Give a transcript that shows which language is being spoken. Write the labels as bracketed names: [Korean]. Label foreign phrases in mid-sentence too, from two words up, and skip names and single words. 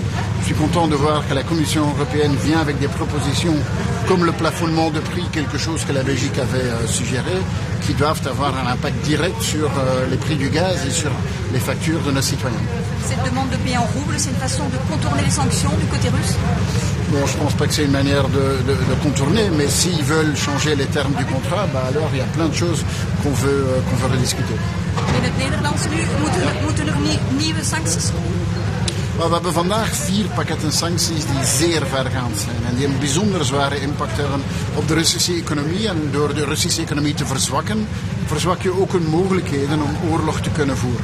[French] Je suis content de voir que la Commission européenne vient avec des propositions comme le plafonnement de prix, quelque chose que la Belgique avait suggéré, qui doivent avoir un impact direct sur les prix du gaz et sur les factures de nos citoyens. Cette demande de payer en roubles, c'est une façon de contourner les sanctions du côté russe? Bon, je ne pense pas que c'est une manière de contourner, mais s'ils veulent changer les termes du contrat, alors il y a plein de choses qu'on veut rediscuter. [Dutch] In het Nederlands nu, moeten er nieuwe sancties? We hebben vandaag 4 pakketten sancties die zeer vergaand zijn en die een bijzonder zware impact hebben op de Russische economie. En door de Russische economie te verzwakken, verzwak je ook hun mogelijkheden om oorlog te kunnen voeren.